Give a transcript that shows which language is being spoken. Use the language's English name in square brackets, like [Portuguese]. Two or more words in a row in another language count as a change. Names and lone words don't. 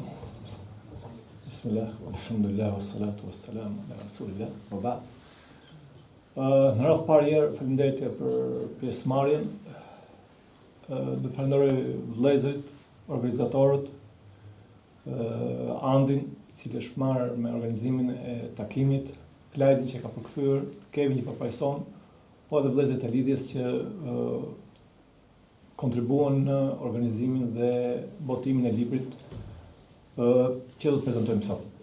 [Arabic] بسم الله الحمد لله والصلاة والسلام على رسول الله وبعد. [Albanian] Në radhë parë herë, faleminderit për pjesëmarrjen. Do falenderoj vëllezërit, organizatorët, Andin, i cili është marrë me organizimin e takimit, Klajdin që ka përkthyer, Kevin që përfaqëson, po edhe vëllezërit e lidhjes që kontribuan në organizimin dhe botimin e librit që do të prezantojmë sot.